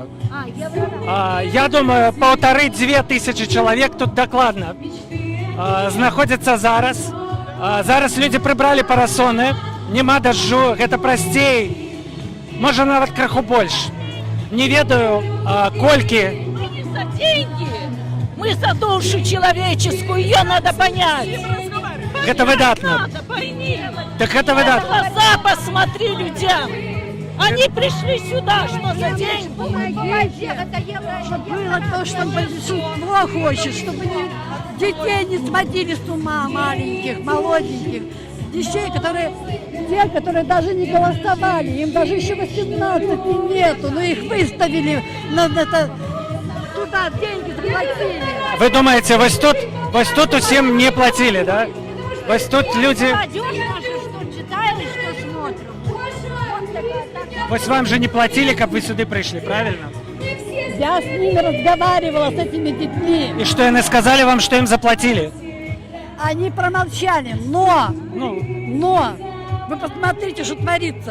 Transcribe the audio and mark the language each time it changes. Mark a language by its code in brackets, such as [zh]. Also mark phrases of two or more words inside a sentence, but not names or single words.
[be] Я думаю, 1500-2000 чалавек тут дакладна знаходзяцца зараз. Зараз людзі прыбралі парасоны, няма дажджу, гэта прасцей. Можа, нават крыху больш. Не ведаю, колькі. [ru] Мы не за деньги, мы за душу человеческую, ее надо понять. [be] Гэта выдатна. Так гэта выдатна. [ru] Глаза посмотри людям. Они пришли сюда, что за деньги? Чтобы было то, что большинство хочет, чтобы детей не сводили с ума, маленьких, молоденьких, детей, те, которые даже не голосовали, им даже еще 18 нету, но их выставили, туда деньги заплатили. Вы думаете, [be] вось тут усім не платили, да? Вось тут люди... [ru] Молодежь наша, что читаем и что смотрим. Вось вам же не платили, как вы сюда пришли, правильно? Я с ними разговаривала, с этими детьми. И что они сказали вам, что им заплатили? Они промолчали, но вы посмотрите, что творится.